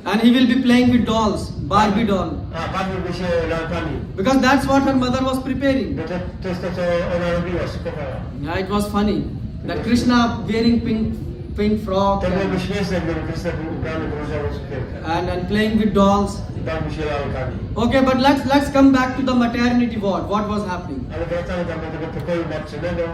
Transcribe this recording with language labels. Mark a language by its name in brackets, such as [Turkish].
[English] and he will be playing with dolls, Barbie doll, [Polish] A bawiłby się lalkami. [English] because that's what her mother was preparing. [Polish] Bo to jest to, co ona robiła, szykowała. [English] Yeah, it was funny that Krishna wearing pink frock [Polish] To byłoby śmieszne, gdyby Krishna był ubrany w różową sukienkę. [English] and playing with dolls. [Polish] I bawił się lalkami. [English] Okay, but let's come back to the maternity ward. What was happening? [Polish] Ale wracamy tam do tego pokoju matczynego.